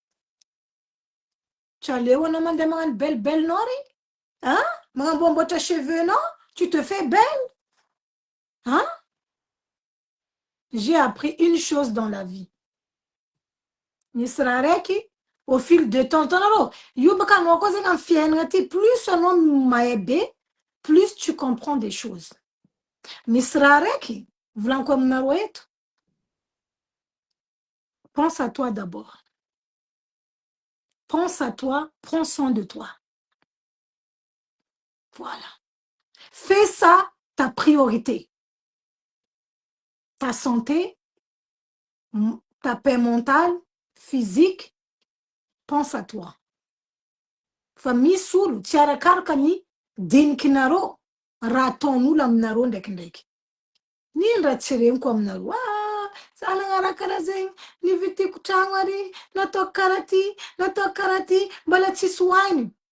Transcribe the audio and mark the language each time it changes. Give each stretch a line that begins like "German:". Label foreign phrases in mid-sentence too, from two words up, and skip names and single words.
Malagasy: tsy aleo anao mandeha magnano bellebenao regny magnamboamboatra cheveux-nao
French: tu te fais belle j'ai appris une chose dans la vie
Malagasy: nisy raha raiky
French: au fil de temps
Malagasy: tanareo io baka anao koa zegny amy fiainagna ty plus anao mahay be
French: plus tu comprends des choses
Malagasy: misy raha raiky volaniko aminareo eto
French: pense à toi d'abord pense à toi prends soin de toi voilà fais ça ta priorité ta santé ta paix mentale physique pense à toi
Malagasy: fa misy olo tsy arakaraka ny dinikinareo raha ataon'olo aminareo ndraikindraiky nino raha tsy reniko aminareo za nagnaraka zegny nivitiko tragno ary nataoko karaha ty mbola tsisy hoainy